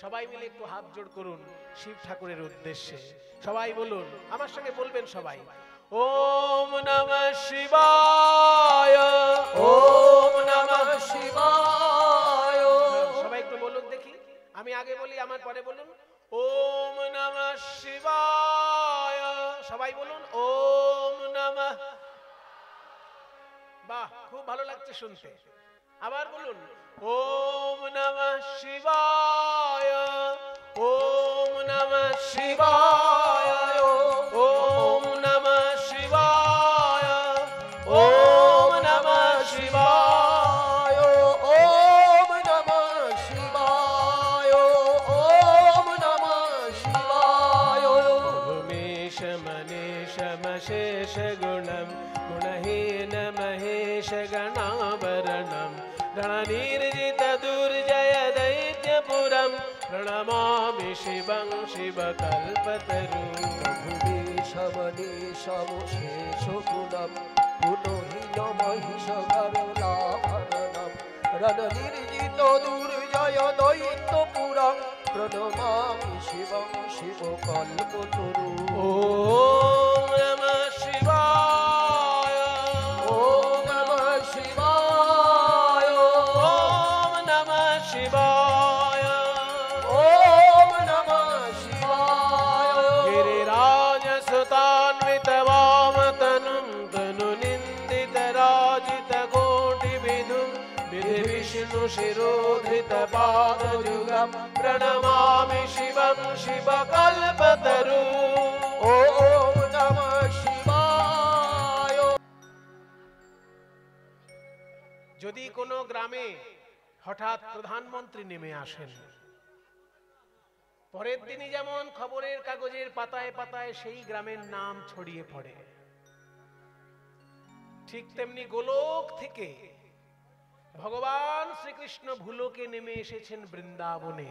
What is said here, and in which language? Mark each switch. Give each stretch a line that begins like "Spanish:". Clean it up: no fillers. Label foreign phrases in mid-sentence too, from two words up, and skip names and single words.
Bangla: সবাই মিলে একটু হাত জোড় করুন শিব ঠাকুরের উদ্দেশ্যে। সবাই বলুন, আমার সঙ্গে বলবেন সবাই,
Sanskrit: ওম নমঃ শিবায়, ওম নমঃ শিবায়।
Bangla: সবাই একটু বলুন দেখি, আমি আগে বলি আমার পরে বলুন।
Sanskrit: ওম নমঃ শিবায়,
Bangla: সবাই বলুন
Sanskrit: ওম নমঃ।
Bangla: বাহ, খুব ভালো লাগছে শুনতে। আবার বলুন,
Sanskrit: ওম নমঃ শিবায়, ওম নমঃ শিবায়, ওম নমঃ শিবায়, ওম নমঃ শিবায়, ওম নমঃ শিবায়, ওম নমঃ শিবায়। উমেশ মনীষ মশেষ গুণম গুণহীন মহেশ গণাবरणं रणनिर्जित दुर्जय दैत्यपुरं प्रणमामि शिवं शिवकल्पतरुं। ভূমিশমনীশমশেষগুণম গুণহীন মহিষগরলাভরণম রণনির্জিত দুর্জয় দৈত্যপুরং প্রণমামি শিবং শিবকল্পতরু। ওম নমঃ শিবায়, ওম নমঃ শিবায়, ওম নমঃ শিবায়, ওম নমঃ শিবায়। गिरिराजसुतान्वितवामतनुं तनुनिन्दितराजितकोटिविधुं विधिविष्णुशिरोधृतपादयुगं प्रणमामि शिवं शिवकल्पतरुं। ওম নমঃ শিবায়।
Bangla: যদি কোনো গ্রামে হঠাৎ প্রধানমন্ত্রী নেমে আসেন, পরের দিনই যেমন খবরের কাগজের পাতায় পাতায় সেই গ্রামের নাম ছড়িয়ে পড়ে, ঠিক তেমনি গোলক থেকে ভগবান শ্রীকৃষ্ণ ভূলোকে নেমে এসেছেন বৃন্দাবনে।